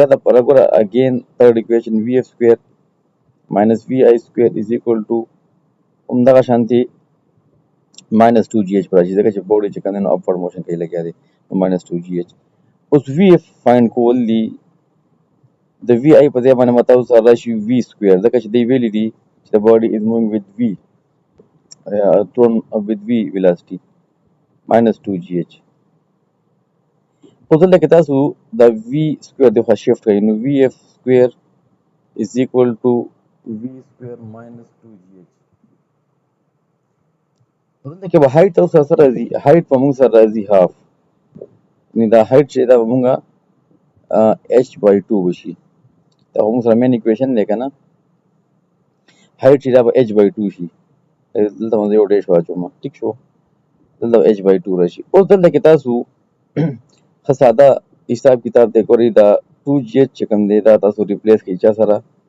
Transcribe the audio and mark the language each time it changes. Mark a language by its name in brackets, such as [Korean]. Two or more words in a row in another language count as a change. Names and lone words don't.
[Pashto] د پر ګوره [English] again third equation v f square minus v i square is equal to [Pashto] همدغه شانتي [English] minus 2 g h [Pashto] پر راځي ځکه چې بوډي چې کنه نو [English] upward motion [Pashto] کوي لګیا دی [English] minus 2 g h [Pashto] اوس [English] v f find [Pashto] کول دی د [English] v i [Pashto] په ځای باندې متاو سره راشي [English] v square [Pashto] ځکه چې دی ویلی دی چې د [English] body is moving with v thrown with v velocity minus 2 gh [Pashto] اوس دلته کې تاسو د [English] v square [Pashto] د خوا شیفټ کړئ نو [English] vf square is equal to v square minus 2 gh [Pashto] دلته کې به هایت تاسو سره راځي هایت په موږ سره راځي هاف نو دا هایت چې دا موږ [English] h by 2 [Pashto] وشي دا موږ سره [English] main equation [Pashto] دی کنه هایت چې دا به [English] h by 2 [Pashto] شي دلته موږ یو ډیش واچوم ټیک شو دلته [English] h by 2 [Pashto] راشي اوس دلته کې تاسو ساده حساب کتاب دی کوي دا 2gh چې کوم دی دا تاسو ریپلیس کړئ چا سره